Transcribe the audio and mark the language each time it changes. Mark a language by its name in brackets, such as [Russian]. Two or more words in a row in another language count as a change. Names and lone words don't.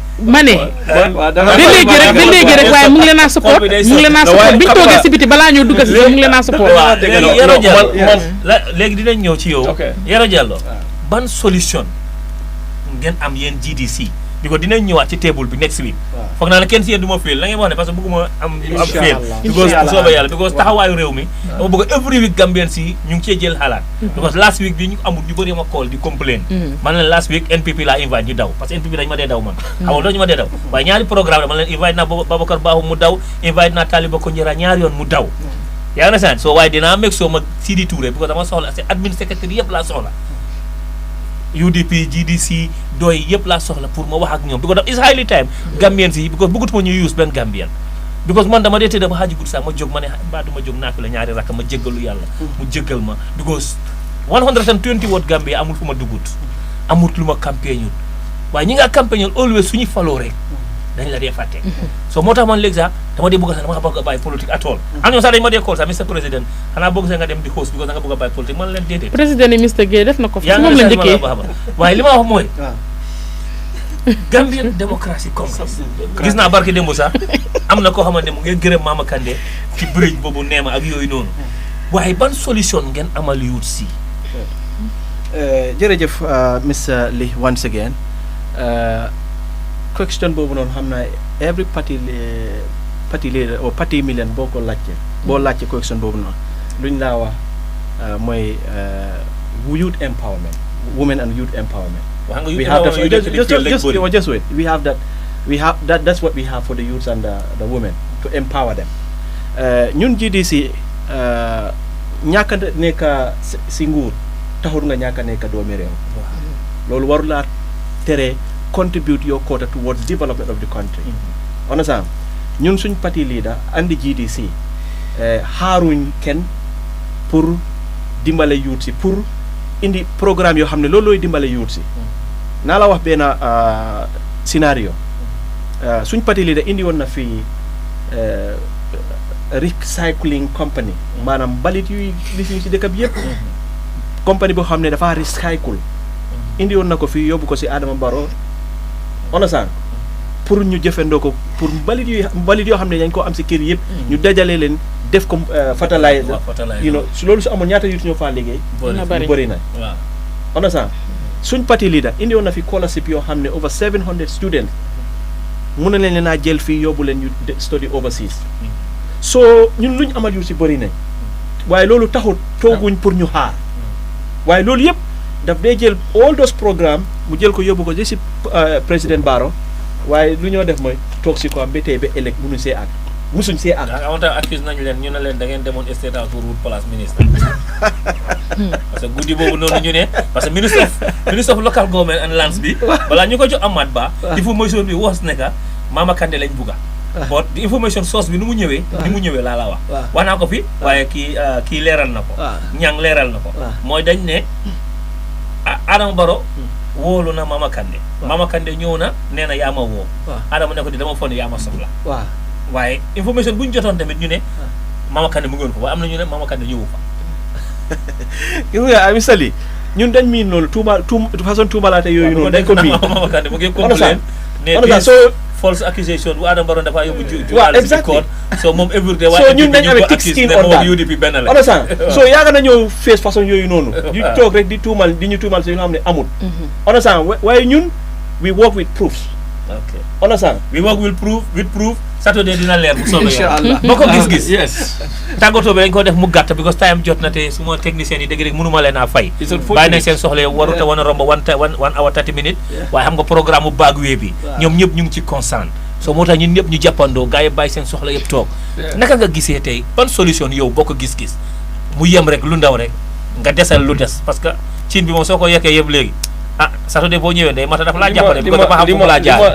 [Wolof] ma ne ba léegi rek waaye mu ngi leen a support bi ñu toogee si biti balaa ñoo dugg si mu ngi leen a support Yero Diallo léegi dinañ ñëw ci yow Yero Diallo ban solution ngeen am yéen GDC bi ko dinañ ñëwaat ci table bi [English] next week [Wolof] foog naa ne kenn si yéen du ma fail la ngeen wax ne parce que bëgguma am fail because soobee yàlla because taxawaayu réew mi dama bëgg [English] every week [Wolof] Gambien si ñu ngi cee jël xalaat because [English] last week [Wolof] bi ñu amul ñu bëri ma call di complain man leen [English] last week [Wolof] NPP laa invite ñu daw parce que NPP dañu ma dee daw man xamul dañu ma dee daw waaye ñaari programme man leen invite naa Babacar Babou mu daw invite naa Taliba Konjera ñaari yoon mu daw yaa ngi saan so waaye dinaa make sure ma Sidi Touré because dama soxla admin secrétaire yëpp laa soxla UDP GDC doy yëpp laa soxla pour ma wax ak ñoom because [English] it's highly time [Wolof] Gambien si because bëggatuma ñu use benn Gambien because man dama dee tëdd ba xaaji guddi sax ma jóg ma ne mbaa du ma jóg naa fi la ñaari rakk ma jéggalu yàlla mu jéggal ma because 120 watt Gambia amul fu ma dugut amul lu ma campagne waaye ñi nga campagne always suñu faloo rek dañ la dee fàtte so moo tax man léegi sax dama dee bëgg sax dama bëgg a bàyyi politique [English] at all [Wolof] am ñoom sax dañu ma dee call sax Mr Président xanaa bëgg sax nga dem di host because da nga bëgg a bàyyi politique man leen déedéet président yi Mr Gueye def na ko fi moom la njëkkee waaye li ma wax mooy Gambian Democracy Congress gis naa barki démb sax am na koo xamante ne mu ngeen gërëm Mama Kandeh ci bridge boobu neema ak yooyu noonu waaye ban solution ngeen amal youth si jërëjëf Mr Lee [English] once again [Wolof] question boobu noonu xam naa [English] every party leader or party million [Wolof] boo ko laajte question boobu noonu luñ laa wax mooy [English] youth empowerment women and youth empowerment we have that just wait we have that that's what we have for the youths and the [Wolof] women to empower them ñun GDC ñàkk a nekk si nguur taxul nga ñàkk a nekk doomi réew loolu warulaa tere [English] contribute your quota towards development of the country [Wolof] understand ñun suñ parti leader andi GDC xaaruñ kenn pour dimbale youth si pour indi programme yoo xam ne loolu looy dimbale youth si naa la wax benn scénario suñ parti leader indi woon na fii [English] recycling company [Wolof] maanaam balit yuy lisiñ si dëkk bi yëpp compagnie boo xam ne dafa recycle indi woon na ko fii yóbbu ko si Adama Barrow understand pour ñu jëfandoo ko pour mbalit yoo xam ne dañ koo am si kër yëpp ñu dajale leen def ko fertilizer [English] you know [Wolof] loolu su amoon ñaata yu ñoo faa liggéey bëri na understand suñ parti leader indi woon na fi scholarship yoo xam ne [English] over 700 students [Wolof] mun na leen naa jël fii yóbbu leen ñu [English] study overseas [Wolof] so ñun luñ amal yu si bëri nañ waaye loolu taxut tooguñ pour ñu xaar waaye loolu yëpp daf dee jël [English] all those programme [Wolof] mu jël ko yóbbu ko si président Barrow waaye lu ñoo def mooy toog si ko am ba tey ba ëllëg musuñ see àgg amoon tam accuse nañu leen ñu ne leen da ngeen demoon State House pour wut [French] place ministre [Wolof] parce que guddi boobu noonu ñu ne parce que ministre [English] of local government and lands [Wolof] bi balaa ñu ko jox Amat Bah information bi was nekka Mama Kandeh lañ bugga but di [English] information source [Wolof] bi ni mu ñëwee laa la wax naa ko fi waaye kii leeral na ko ñang leeral na ko mooy dañ ne Adama Barrow wóolu na Mama Kandeh Mama Kandeh ñëw na nee na yaa ma woo Adama ne ko di dama foog ne yaa ma soxla waaye information bu ñu jotoon tamit ñu ne Mama Kandeh mu ngi woon fa waaye am na ñu ne Mama Kandeh ñëwu fa gis nga ami sali ñun dañ miin loolu façon tuumalaate yooyu noonu dañ ko miin Mama Kandeh mu ngi complain ne [English] false accusation [Wolof] bu Adama Barrow dafa yóbbu waaw exactly so moom everyday [English] so ñun dañ amee thick skin on that [Wolof] UDP benn la understand so yaaga na ñëw face façon yooyu noonu di toog rek di ñu tuumal si yoo xam ne amul understand waaye ñun [English] we work with proofs okay understand we work with proof Saturday [Wolof] dina leer bu soobee [Arabic] inshallah [Wolof] boo ko gis-gis [English] yes [Wolof] tàggatoo bi dañ ko def mu gàtt because time jot na te suma technicien yi dëgg rek mënuma leen a fay bàyyi nañ seen soxla waruta wan a romb [English] one hour 30 minutes [Wolof] waaye xam nga programme bu Bagway bi ñoom ñëpp ñu ngi ci constant so moo tax ñun ñëpp ñu jàppandoo gars yi bàyyi seen soxla yëpp toog naka nga gisee tey ban solution yow boo ko gis-gis mu yem rek lu ndaw rek nga desal lu des parce que cin bi moom soo ko yekkee yëpp léegi Saturday boo ñëwee day mata dafa laa jàppale bi ko dafa xam fu mu laa jaar